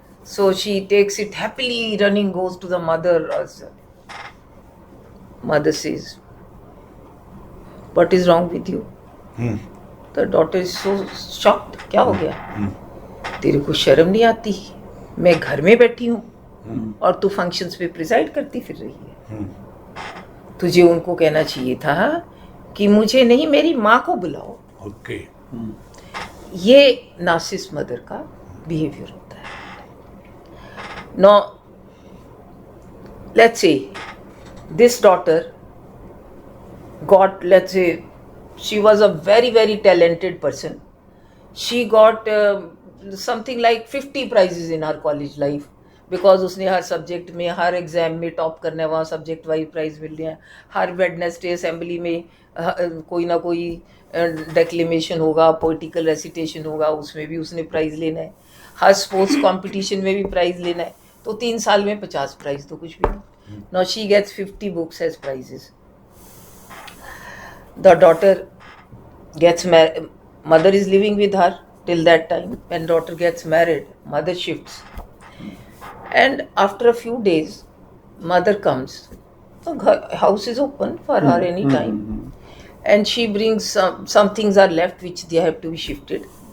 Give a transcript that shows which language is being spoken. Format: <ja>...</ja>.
<en>So she takes it happily, running, goes to the mother. Mother says, what is wrong with you? The daughter is so shocked.</en> <hi>क्या हो गया? तेरे को शर्म नहीं आती? मैं घर में बैठी हूँ और तू फंक्शंस पे प्रिसाइड करती फिर रही है. तुझे उनको कहना चाहिए था कि मुझे नहीं, मेरी माँ को बुलाओ. ओके. ये नार्सिसिस्ट मदर का बिहेवियर होता है.</hi> <en>Now, let's say this daughter got, let's say she was a very, very talented person. She got something like 50 prizes in her college life.</en> <hi>Because उसने हर सब्जेक्ट में, हर एग्जाम में top करना है, वहाँ subject wise prize मिल रहा है। हर Wednesday assembly में कोई ना कोई डेक्लेमेशन होगा, पोइटिकल रेसिटेशन होगा, उसमें भी उसने प्राइज लेना है। हर स्पोर्ट्स कंपटीशन में भी प्राइज लेना है। तो 3 साल में 50 प्राइज तो कुछ भी नहीं।</hi> <en>Now she gets 50 books as prizes. The daughter gets married, mother is living with her till that time. When daughter gets married, mother shifts, and after a few days mother comes. The house is open for her any time, and she brings some things are left which they have to be shifted.</en>